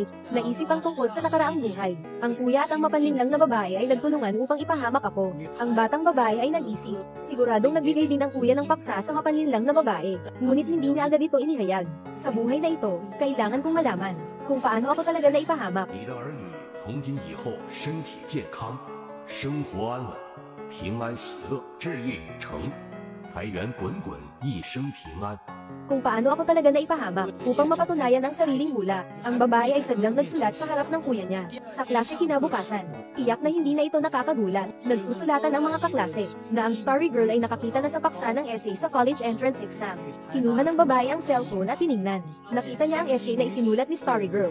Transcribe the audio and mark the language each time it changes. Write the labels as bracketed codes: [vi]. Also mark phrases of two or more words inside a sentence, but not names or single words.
[tl] Naisip ang tungkol sa nakaraang buhay. Ang kuya at ang mapanlinlang na babae ay nagtulungan upang ipahamak ako. Ang batang babae ay nag-isip. Siguradong nagbigay din ang kuya ng paksa sa mapanlinlang na babae. Ngunit hindi niya agad ito inihayag. Sa buhay na ito, kailangan kong malaman kung paano ako talaga na ipahamak. [zh] 你的儿女从今以后身体健康，生活安稳，平安喜乐，志业有成，财源滚滚，一生平安。 [tl] Kung paano ako talaga na ipahamak upang mapatunayan ang sariling hula. Ang babae ay sadyang nagsulat sa harap ng kuya niya. Sa klase kinabukasan, tiyak na hindi na ito nakakagulat. Nagsusulatan ang mga kaklase na ang Starry Girl ay nakakita na sa paksa ng essay sa [en] college entrance exam. [tl] Kinuha ng babae ang cellphone at tiningnan. Nakita niya ang essay na isinulat ni Starry Girl.